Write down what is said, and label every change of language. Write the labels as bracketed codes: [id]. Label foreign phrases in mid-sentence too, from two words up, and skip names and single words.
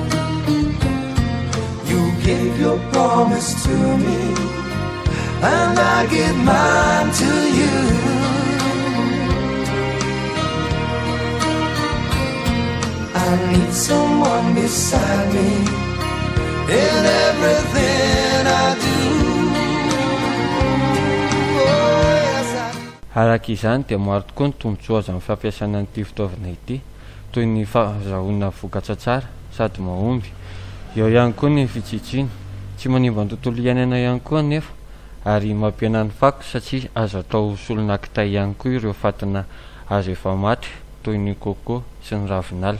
[en] You gave your promise to me and I give mine to you. I need someone beside me in everything I do. Oh, yes, [mg] Araka izany dia maro tokoa ny tombotsoa azo amin'ny fampiasana an'ity fitaovana ity, toy ny fahazahoana vokatra tsara sady mahomby, eo ihany koa ny fitsikitsiny tsy manimba ny tontolo iainana ihany koa nefa ary mampiana ny fako satria azo atao solona kitay ihany koa ireo fatina azo efa maty toy ny coco sy ny ravinala.